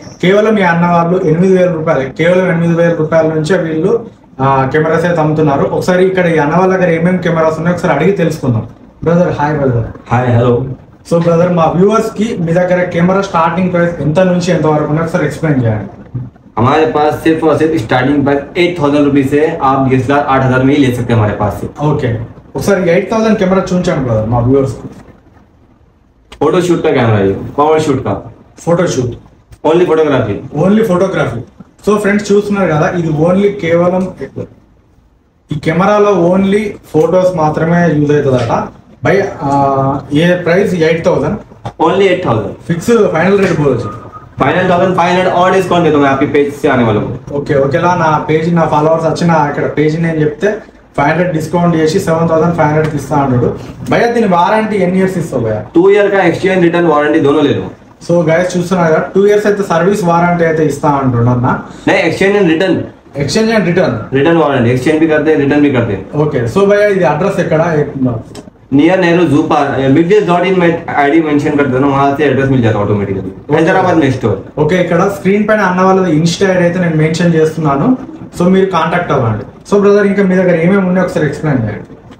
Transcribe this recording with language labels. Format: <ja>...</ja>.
<te>కేవలం ఈ అన్న వాళ్ళు 8,000 రూపాయలు, కేవలం 8,000 రూపాయల నుంచే వీళ్ళు కెమెరాస్ అయితే అమ్ముతున్నారు. ఒకసారి ఇక్కడ ఈ అన్న వాళ్ళ దగ్గర ఏమేమి కెమెరాస్ ఉన్నాయో ఒకసారి అడిగి తెలుసుకుందాం.</te> <en>Brother hi. Brother hi. Hello.</en> <te>So brother, మా వ్యూవర్స్ की మీ దగ్గర కెమెరా స్టార్టింగ్ ప్రైస్ ఎంత నుంచి ఎంత వరకు ఉందో ఒకసారి एक्सप्लेन చేయండి.</te> <hi>हमारे पास सिर्फ और सिर्फ स्टार्टिंग प्राइस 8,000 रुपीज से आप DSLR 8,000 में ही ले सकते हैं हमारे पास से.</hi> <te>ఓకే, ఒకసారి 8,000 కెమెరా చూపించండి బ్రదర్ మా వ్యూవర్స్ కు.</te> <hi>फोटो शूट का कैमरा है, पावर शूट का,</hi> <en>Photo shoot, only photography. Only photography.</en> <te>So friends చూస్తున్నారు కదా, ఇది ఓన్లీ కేవలం ఈ కెమెరాలో ఓన్లీ ఫోటోస్ మాత్రమే use అవుతుందట.</te> <en>By a price 8,000, only 8,000.</en> <te>Fix final rate పోవచ్చు.</te> <hi>फाइनल 1,500 और डिस्काउंट देता हूँ मैं आपके पेज से आने वालों को.</hi> <te>ఓకే, ఓకేలా నా పేజ్, నా ఫాలోవర్స్ వచ్చిన ఇక్కడ పేజ్ నేను చెప్తే 500 డిస్కౌంట్ చేసి 7,500 ఇస్తా అన్నాడు. భయ్యా దీని వారంటీ ఎన్ని ఇయర్స్ ఇస్తావు భయ్యా?</te> <hi>2 ईयर का एक्सचेंज रिटर्न वारंटी दोनों ले लो.</hi> <te>సో గైస్ చూస్తున్నారు కదా, 2 ఇయర్స్ అయితే సర్వీస్ వారంటీ అయితే ఇస్తా అంటున్నా.</te> <hi>नहीं,</hi> <en>Exchange and return. Exchange and return.</en> <hi>Return warranty, exchange भी करते हैं, रिटर्न भी करते हैं.</hi> <te>ఓకే, సో భయ్యా ఇది అడ్రస్ ఎక్కడ?</te> <hi>Near Nehru zoo park, bigdeals.in में आईडी मेंशन कर देना, वहां से एड्रेस मिल जाता है ऑटोमेटिकली. हैदराबाद में स्टोर.</hi> <te>ఓకే, ఇక్కడ స్క్రీన్ పైన అన్న వాళ్ళది ఇన్స్టా ఐడి అయితే నేను మెన్షన్ చేస్తున్నాను. సో మీరు కాంటాక్ట్ అవ్వండి. సో బ్రదర్, ఇంకా మీ దగ్గర ఏమేమి ఉన్నాయో ఒకసారి ఎక్స్ప్లెయిన్ చేయండి.</te>